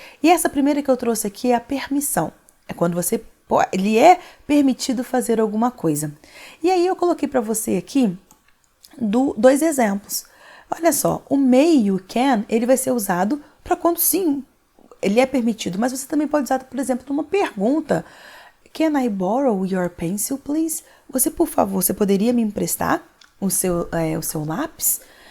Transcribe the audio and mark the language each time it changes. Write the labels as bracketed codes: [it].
[pt] E essa primeira que eu trouxe aqui é a permissão. É quando ele é permitido fazer alguma coisa. E aí, eu coloquei para você aqui dois exemplos. Olha só, o may e o can, ele vai ser usado para quando sim, ele é permitido. Mas você também pode usar, por exemplo, numa pergunta. [en] Can I borrow your pencil, please? [pt] Você, por favor, você poderia me emprestar o seu lápis?